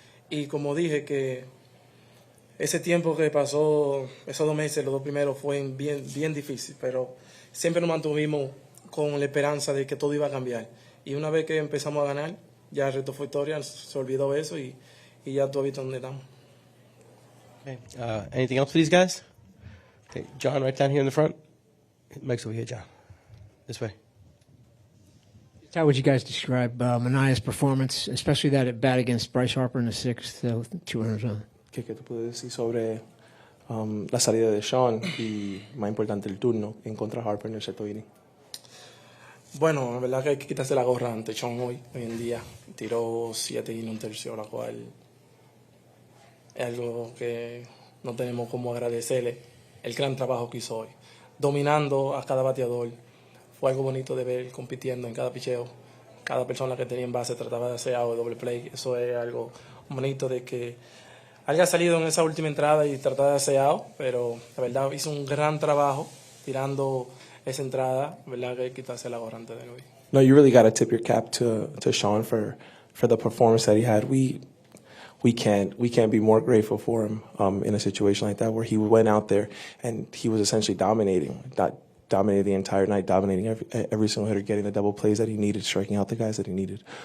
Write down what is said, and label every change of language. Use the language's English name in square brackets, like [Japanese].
[Spanish] Y como dije, que ese tiempo que pasó, esos 2 meses, los 2 primeros, fue bien difícil, pero siempre nos mantuvimos con la esperanza de que todo iba a cambiar. Y una vez que empezamos a ganar, ya el resto fue historia, se olvidó eso y ya tú has visto dónde estamos. [English] Okay. Anything else for these guys? Okay, John, right down here in the front. Mike's over here, John. This way. How would you guys describe Manaya's performance, especially that at bat against Bryce Harper in the 6th, 2 runners on? [Spanish] ¿Qué te puedo decir sobre la salida de Sean y, más importante, el turno en contra de Harper en el 7º inning? Bueno, la verdad que hay que quitarse la gorra ante Sean hoy en día. Tiró 7 y 1/3, la cual es algo que no tenemos como agradecerle el gran trabajo que hizo hoy. Dominando a cada bateador. Fue algo bonito de ver compitiendo en cada picheo. Cada persona que tenía en base trataba de hacer algo de doble play. Eso es algo bonito de que haya salido en esa última entrada y tratar de hacer out, pero la verdad hizo un gran trabajo tirando esa entrada. La verdad que hay que quitarse la gorra antes de hoy. [English] No, you really got to tip your cap to Sean for the performance that he had. We can't be more grateful for him in a situation like that where he went out there and he was essentially dominating the entire night, dominating every single hitter, getting the double plays that he needed, striking out the guys that he needed.